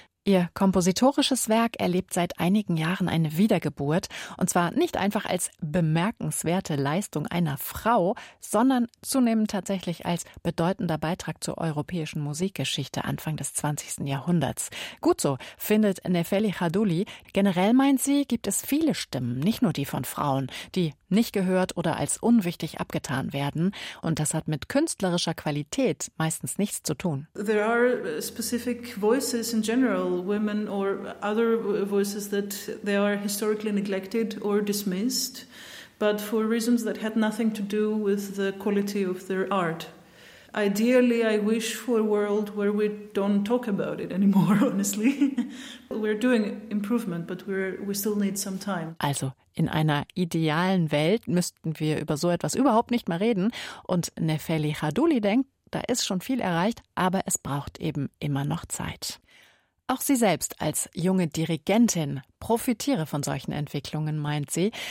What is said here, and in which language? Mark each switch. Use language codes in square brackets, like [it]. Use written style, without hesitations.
[de] Ihr kompositorisches Werk erlebt seit einigen Jahren eine Wiedergeburt, und zwar nicht einfach als bemerkenswerte Leistung einer Frau, sondern zunehmend tatsächlich als bedeutender Beitrag zur europäischen Musikgeschichte Anfang des 20. Jahrhunderts. Gut so, findet Nefeli Haduli. Generell, meint sie, gibt es viele Stimmen, nicht nur die von Frauen, die nicht gehört oder als unwichtig abgetan werden. Und das hat mit künstlerischer Qualität meistens nichts zu tun. [en] There are specific voices in general, women or other voices that they are historically neglected or dismissed, but for reasons that had nothing to do with the quality of their art. Ideally, I wish for a world where we don't talk about it anymore, honestly. We're doing improvement, but we still need some time. [de] Also, in einer idealen Welt müssten wir über so etwas überhaupt nicht mehr reden. Und Nefeli Haduli denkt, da ist schon viel erreicht, aber es braucht eben immer noch Zeit. Auch sie selbst als junge Dirigentin profitiere von solchen Entwicklungen, meint sie.